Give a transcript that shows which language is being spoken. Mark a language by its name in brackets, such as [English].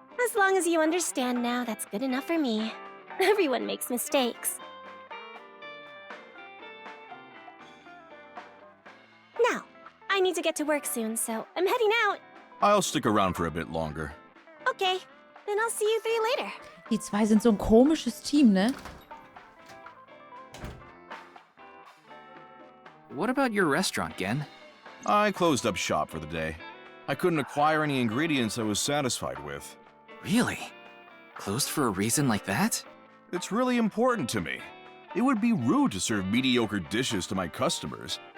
[English] As long as you understand now, that's good enough for me. Everyone makes mistakes. Now, I need to get to work soon, so I'm heading out. I'll stick around for a bit longer. Okay, then I'll see you three later. [German] Die zwei sind so ein komisches Team, ne? [English] What about your restaurant, Gen? I closed up shop for the day. I couldn't acquire any ingredients I was satisfied with. Really? Closed for a reason like that? It's really important to me. It would be rude to serve mediocre dishes to my customers.